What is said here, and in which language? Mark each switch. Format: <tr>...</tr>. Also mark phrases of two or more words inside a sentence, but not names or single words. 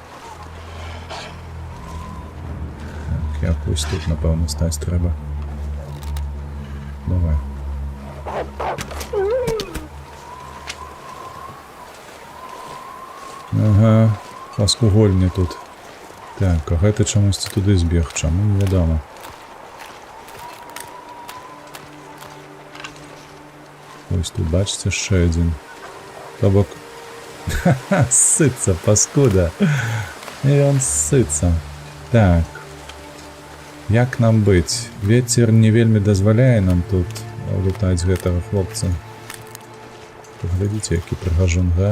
<uk>Так, якось тут, напевно, стать треба. Давай. Ага, пласкогольня тут.</uk> <be>Так, а гэта чамусьці туди збег, чаму невядома.</be> <uk>Ось тут, бачите, ще один.</uk> <be>То бок... Ха-ха, ссыцца, паскуда. І он ссыцца. Так. Як нам быць? Вецер не вельмі дазваляе нам тут лутаць гэтага хлопца. Паглядзіце, які прыгажун, га?</be>